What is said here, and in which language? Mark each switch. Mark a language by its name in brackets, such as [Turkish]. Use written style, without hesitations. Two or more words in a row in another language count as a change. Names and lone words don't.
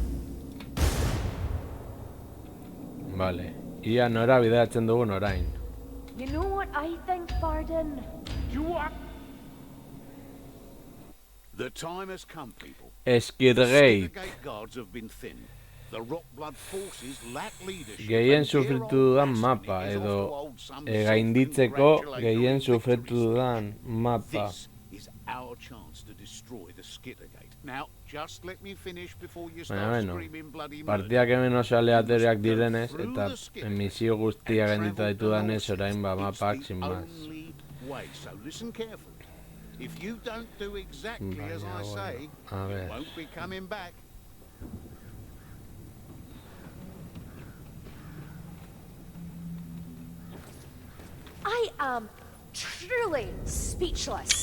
[Basque] Vale. Ia nora bideatzen dugun orain. [English] You know what I think, Varden? You what? The time has come, people. Skidgate. Skittergate guards have been thinned. The Rockblood forces lack leadership. [Basque] Gehien [English] and their [Basque] sufritu [English] old [Basque] dudan [English] destiny [Basque] mapa, [English] is [Basque] edo [English] off to hold some [Basque] gainditzeko [English] self-congratulatory [Basque] gehien [English] victory [Basque] sufritu [English] spree. [Basque] dudan mapa. [English] This is our chance to destroy the Skittergate. Now, just let me finish before you [Basque] Baina [English] start [Basque] beno, [English] screaming bloody murder. [Basque] partidak hemen oso aleatoriak direnez, eta emisio guztia gainditu ditudanez orain ba mapak [Spanish] sin más. [English] Way, so listen carefully. If you don't do exactly as I say, [Spanish] A ver. [English] you won't be coming back. I am truly speechless.